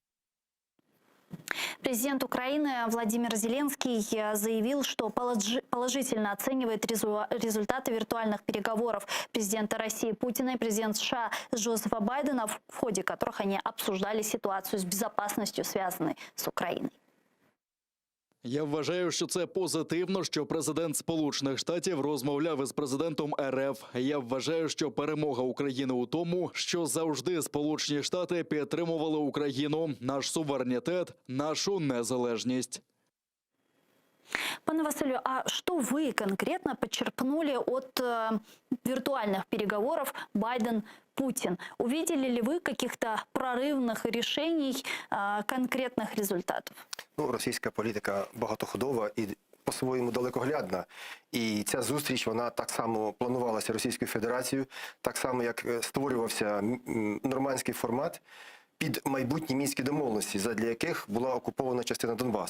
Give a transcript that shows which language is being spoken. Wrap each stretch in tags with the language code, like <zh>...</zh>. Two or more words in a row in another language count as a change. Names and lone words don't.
<ru>Президент Украины Владимир Зеленский заявил, что положительно оценивает результаты виртуальных переговоров президента России Путина и президента США Джозефа Байдена, в ходе которых они обсуждали ситуацию с безопасностью, связанной с Украиной.</ru> <uk>Я вважаю, що це позитивно, що президент Сполучених Штатів розмовляв із президентом РФ. Я вважаю, що перемога України у тому, що завжди Сполучені Штати підтримували Україну, наш суверенітет, нашу незалежність.</uk> <ru>Пане Василю, а что вы конкретно подчеркнули от виртуальных переговоров Байден-Путин? Увидели ли вы каких-то прорывных решений, конкретных результатов?</ru> <uk>Російська політика багатоходова і по-своєму далекоглядна. І ця зустріч, вона так само планувалася Російською Федерацією, так само, як створювався нормандський формат під майбутні мінські домовленості, задля яких була окупована частина Донбасу.</uk>